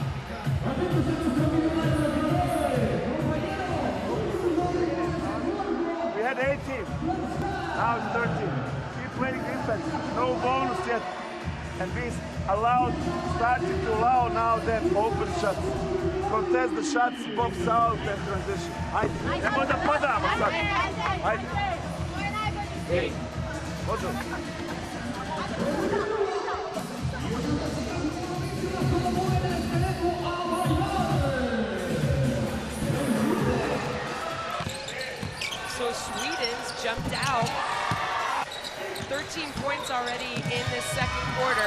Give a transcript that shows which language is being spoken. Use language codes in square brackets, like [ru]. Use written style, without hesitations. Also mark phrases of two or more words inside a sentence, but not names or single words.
[en] We had 18, now it's 13. Keep playing defense, no bonus yet. And we started to allow now them open shots. Contest the shots, pops out and transition. [sr] Ajde, da padamo sad. Ajde. Može. [en] So Sweden's jumped out. 13 points already in this second quarter.